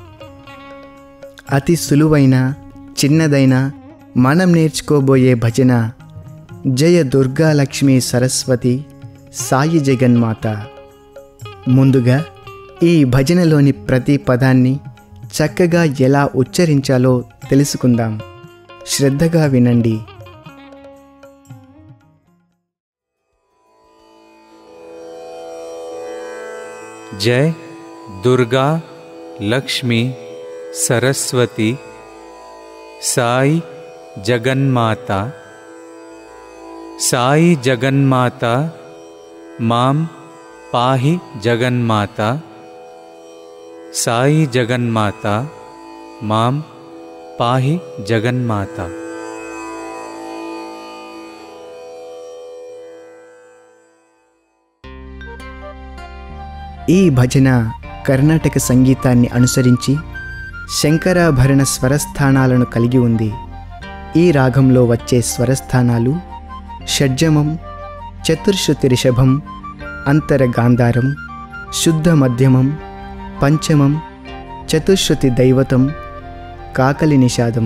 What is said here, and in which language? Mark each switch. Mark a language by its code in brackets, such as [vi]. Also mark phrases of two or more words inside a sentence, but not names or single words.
[te] అతి సులువైన చిన్నదైన మనం నేర్చుకోబోయే భజన జయ దుర్గా లక్ష్మీ సరస్వతి సాయి జగన్మాత. ముందుగా ఈ భజనలోని ప్రతి పదాన్ని చక్కగా ఎలా ఉచ్చరించాలో తెలుసుకుందాం. శ్రద్ధగా వినండి. [sa] जय दुर्गा लक्ष्मी सरस्वती साई जगन्माता. साई जगन्माता मां पाहि जगन्माता. साई जगन्माता मां पाहि जगन्माता. [te] ఈ భజన కర్ణాటక సంగీతాన్ని అనుసరించి శంకరాభరణ స్వరస్థానాలను కలిగి ఉంది. ఈ రాగంలో వచ్చే స్వరస్థానాలు షడ్జమం, చతుర్శ్రుతి రిషభం, అంతర గాంధారం, శుద్ధ మధ్యమం, పంచమం, చతుశ్రుతి దైవతం, కాకలి నిషాదం.